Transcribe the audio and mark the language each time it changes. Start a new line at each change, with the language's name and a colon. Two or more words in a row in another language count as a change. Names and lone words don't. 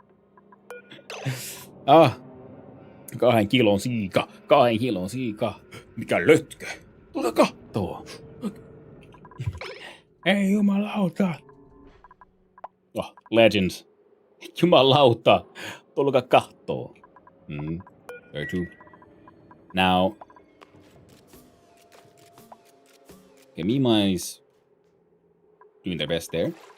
Finnish: 2 kilon siika, 2 kilon siika. Mikä lötkö? Tule kattoo. Ei jumalauta.
English: Oh, legends.
Finnish: Jumalauta, tulkaa kahtoo.
English: Very true. Now, okay, Mima is doing their best there.